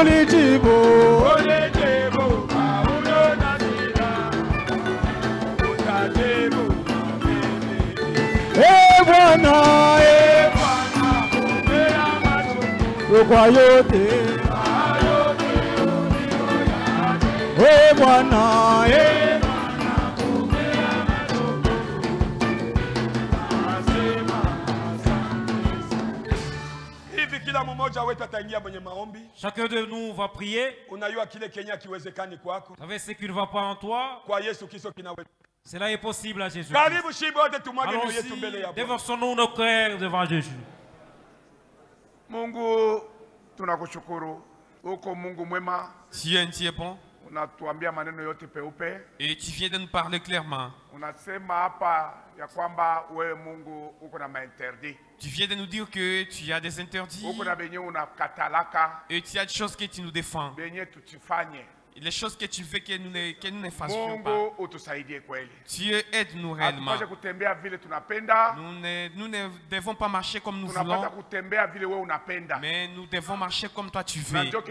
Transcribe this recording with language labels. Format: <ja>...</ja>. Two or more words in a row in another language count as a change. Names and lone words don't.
<sw>Ulijibu Paulo na Sila. Bwana kwa yote. We Bwana,</sw> <fr>chacun de nous va prier. Vous savez ce qui ne va pas en toi? Cela est possible à Jésus. Allons-y, déversons-nous nos cœurs devant Jésus.</fr> <sw>Mungu, tunakushukuru. Uko Mungu mwema.</sw> <fr>Tu es bon.</fr> <sw>Unatuambia maneno yote peupe.</sw> <fr>Et tu viens de nous parler clairement.</fr> <sw>Unasema hapa ya kwamba wewe Mungu uko na mainterdit.</sw> <fr>Tu viens de nous dire que tu as des interdits.</fr> <sw>Uko na benye unakatalaka.</sw> <fr>Et tu as des choses que tu nous défends.</fr> <sw>Benye tutifanye.</sw> <fr>Les choses que tu veux que nous ne fassions pas. Dieu, aide-nous réellement. Nous ne devons pas marcher comme nous voulons. Mais nous devons marcher comme toi tu veux.</fr>